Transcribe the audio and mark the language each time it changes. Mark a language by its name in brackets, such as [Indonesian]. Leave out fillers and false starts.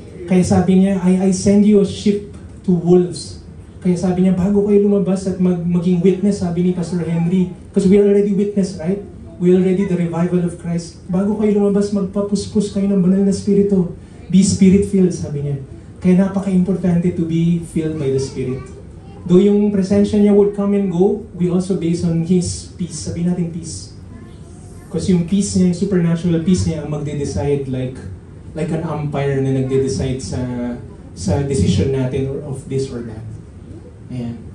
[Filipino] Kaya sabi niya, [English] I send you a sheep to wolves. [Filipino] Kaya sabi niya, bago kayo lumabas at maging witness, sabi ni Pastor Henry, [English] because we are already witness, right? We are already the revival of Christ. [Filipino] Bago kayo lumabas, magpapuspos kayo ng banal na Spirito. [English] Be Spirit-filled, [Filipino] sabi niya. [English] Kaya napaka-importante to be filled by the Spirit. Though yung presensya niya would come and go, we also base on His peace. [Filipino] Sabihin natin [English] peace. Because yung peace niya, yung supernatural peace niya, ang magde-decide like an umpire na nagde-decide sa decision natin of this or that. Ayan.